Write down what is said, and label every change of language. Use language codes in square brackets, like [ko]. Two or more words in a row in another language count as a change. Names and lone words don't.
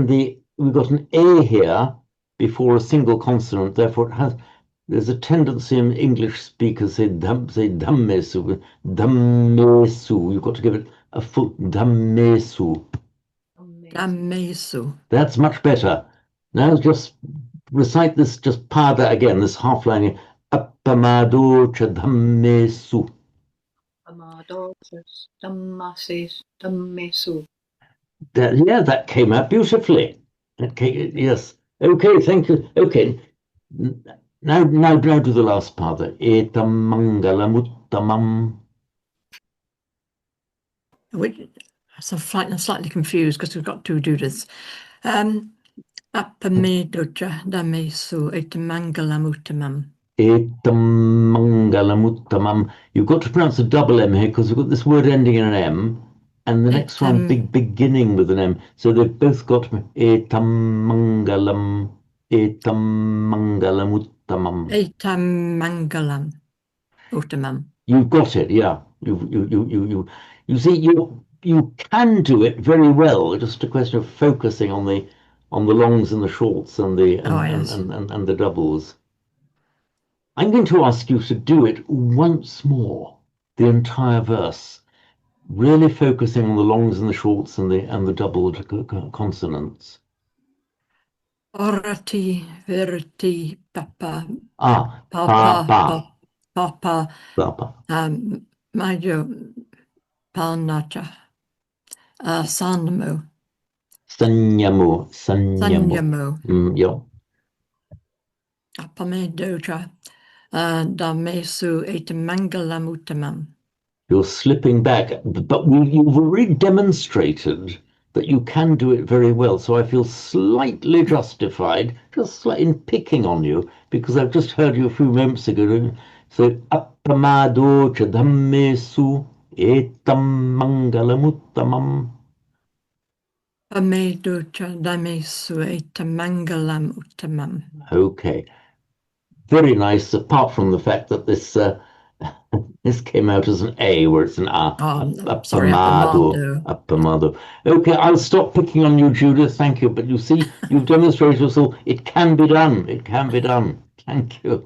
[en] We've got an A here before a single consonant, therefore there's a tendency in English speakers say [pi] dammesu, dammesu. [en] You've got to give it a full dammesu. Damesu. That's much better. Now just recite this, just pada again, this half line. [pi] Appamado cha dammesu. [en] That came out beautifully. Yes. Okay, thank you. Okay. Now do the last part. [pi] Etam mangalamuttamam. [en] So I'm slightly confused because we've got two dudas. [pi] Appamedoja damesu etamangalam uttamam. Etam mangalamuttamam. [en] You've got to pronounce a double M here because we've got this word ending in an M, and the next one beginning with an M. So they've both got [pi] etam mangalam, etam mangalamuttamam. Etam mangalam uttamam. [en] You've got it, yeah. You see, you can do it very well. It's just a question of focusing on the longs and the shorts and the and the doubles. I'm going to ask you to do it once more. the entire verse, really focusing on the longs and the shorts and the double consonants. [pi] Orati, verti, papa, Ah, papa, pa, papa, pa. majo, panacha, sanmo, Sanyamu. sanyamo, [en] Yeah. [pi] apamedocha, damesu et mangalamuttamam. [en] You're slipping back, but you've already demonstrated that you can do it very well. So I feel slightly justified, just slightly in picking on you, because I've just heard you a few moments ago. [pi] So appamado chadhammesu etam mangalamuttamam. Amedocha, damesu et mangalamuttamam. [en] Okay, very nice. Apart from the fact that this this came out as an A, where it's an A. Sorry, [pi] Appamado. Appamado. [en] Okay, I'll stop picking on you, Judith. Thank you. But you see, you've demonstrated yourself. It can be done. It can be done. Thank you.